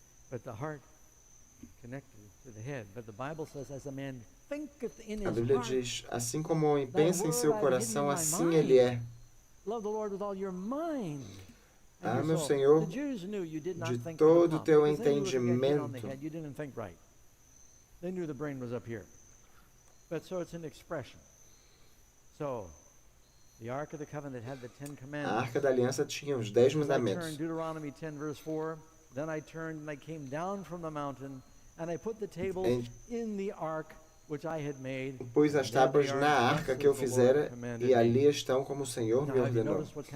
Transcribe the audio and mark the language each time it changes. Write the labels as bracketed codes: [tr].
[en] But the heart connected to the head. But the Bible says, as a man thinketh in his heart. [pt] A Bíblia diz, assim como o homem pensa em seu coração, assim ele é. [en] Love the Lord with all your mind. [pt] Ah, meu Senhor, de todo o teu entendimento. [en] You didn't think right. They knew the brain was up here. But so it's an expression. So the Ark of the Covenant had the 10 commandments. [pt] A Arca da Aliança tinha os 10 mandamentos. [en] Deuteronomy 10 verse 4. Then I turned and I came down from the mountain and I put the tables in the ark which I had made. [pt] Pus as tábuas na arca que eu fizera e ali estão como o Senhor me ordenou.